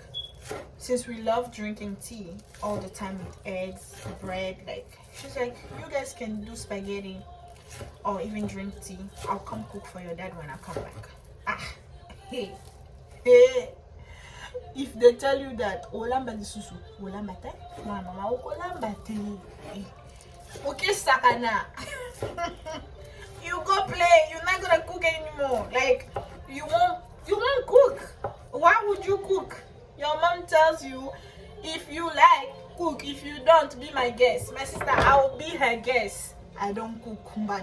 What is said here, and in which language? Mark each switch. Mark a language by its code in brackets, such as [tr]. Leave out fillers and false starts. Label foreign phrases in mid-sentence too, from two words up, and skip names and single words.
[en] Since we love drinking tea all the time with eggs, bread, like, she's like, you guys can do spaghetti or even drink tea. I'll come cook for your dad when I come back. Ah, hey. If they tell you that [ln] olamba lisusu, olamba te, mama olamba te, okay sakana, [en] you go play. You're not gonna cook anymore. Like, you won't cook. Why would you cook? Your mom tells you, if you like, cook. If you don't, be my guest. My sister, I will be her guest. I don't cook, man.